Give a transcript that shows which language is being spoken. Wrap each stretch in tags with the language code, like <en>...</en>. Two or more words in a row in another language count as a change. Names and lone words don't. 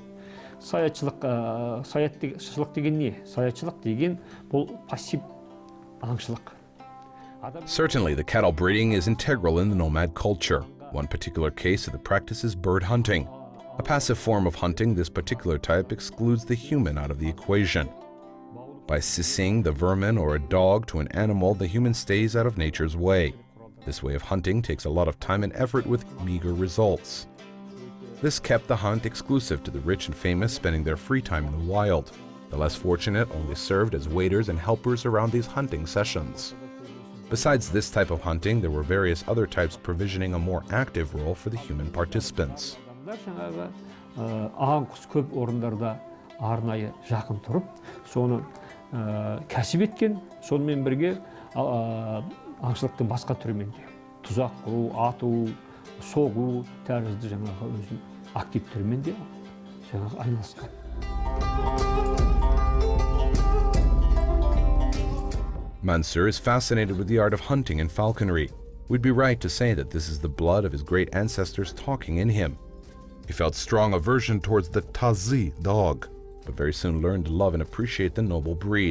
<kk>Саятшылық деген не? Саятшылық деген бұл пассив аңшылық.</kk> <en>Certainly, the cattle breeding is integral in the nomad culture. One particular case of the practice is bird hunting. A passive form of hunting, this particular type excludes the human out of the equation. By sissing the vermin or a dog to an animal, the human stays out of nature's way. This way of hunting takes a lot of time and effort with meager results. This kept the hunt exclusive to the rich and famous spending their free time in the wild. The less fortunate only served as waiters and helpers around these hunting sessions. Besides this type of hunting, there were various other types provisioning a more active role for the human participants.</en> <kk>Ағын құс көп орындарда арнайы жақын тұрып, соны кәсіп еткен, сонымен бірге аңшылықтың басқа түрімен де тұзақ құру, ату, соғу тәрізді жаңағы өзінің актив түрімен де жаңағы айналысқан.</kk> <en>Mansur is fascinated with the art of hunting and falconry. We'd be right to say that this is the blood of his great ancestors talking in him. He felt strong aversion towards the Tazi dog, but very soon learned to love and appreciate the noble breed.</en>